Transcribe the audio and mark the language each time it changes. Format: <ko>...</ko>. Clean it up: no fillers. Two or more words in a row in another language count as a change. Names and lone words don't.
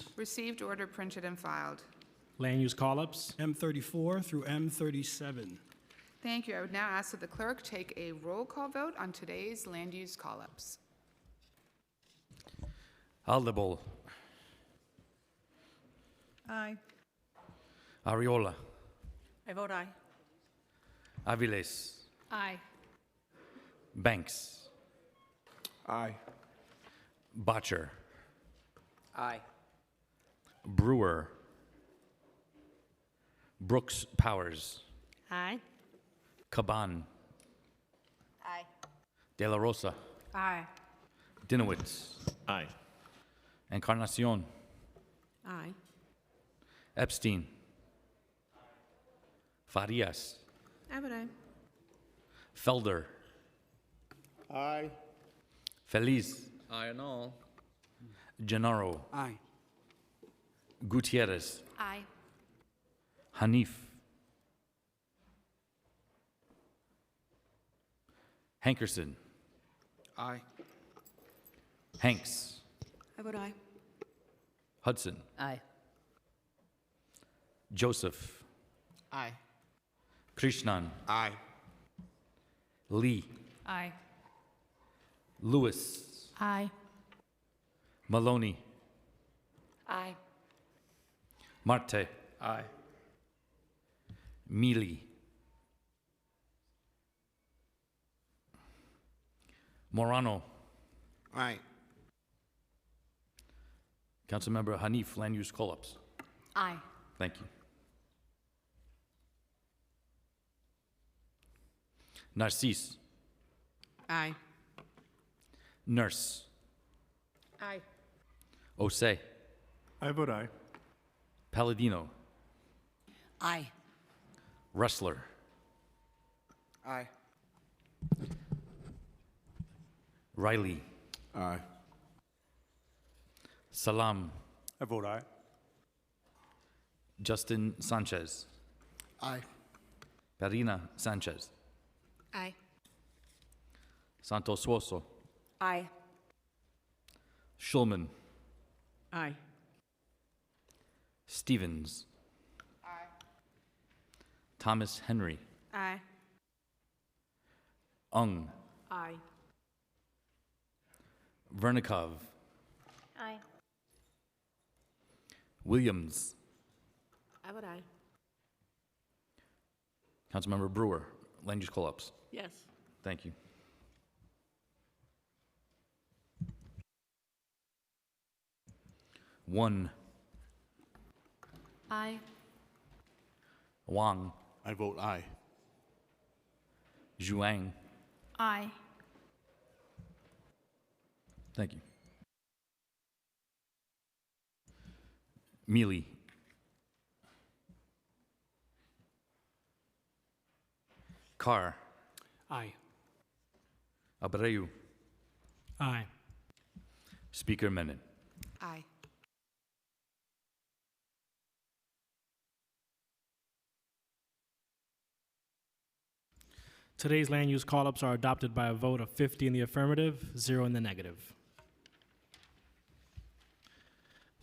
<en>Received, order, printed, and filed. Land use call-ups. M34 through M37. Thank you. I would now ask that the clerk take a roll call vote on today's land use call-ups. Aldebol. Aye. Ariola. I vote aye. Aviles. Aye. Banks. Aye. Botcher. Aye. Brewer. Brooks Powers. Aye. Caban. Aye. De La Rosa. Aye. Dinowitz. Aye. Encarnacion. Aye. Epstein. Farias. I vote aye. Felder. Aye. Feliz. Aye and all. Gennaro. Aye. Gutierrez. Aye. Hanif. Hankerson. Aye. Hanks. I vote aye. Hudson. Aye. Joseph. Aye. Krishnan. Aye. Lee. Aye. Lewis. Aye. Maloney. Aye. Marte. Aye. Mealy. Morano. Aye. Councilmember Hanif, land use call-ups. Aye. Thank you. Narcisse. Aye. Nurse. Aye. Osei. I vote aye. Palladino. Aye. Wrestler. Aye. Riley. Aye. Salam. I vote aye. Justin Sanchez. Aye. Perina Sanchez. Aye. Santos Suoso. Aye. Schulman. Aye. Stevens. Aye. Thomas Henry. Aye. Ung. Aye. Vernikov. Aye. Williams. I vote aye. Councilmember Brewer, land use call-ups. Yes. Thank you. One. Aye. Wang. I vote aye. Zhuang. Aye. Thank you. Mealy. Carr. Aye. Abreu. Aye. Speaker Menon. Aye. Today's land use call-ups are adopted by a vote of 50 in the affirmative, 0 in the negative.</en>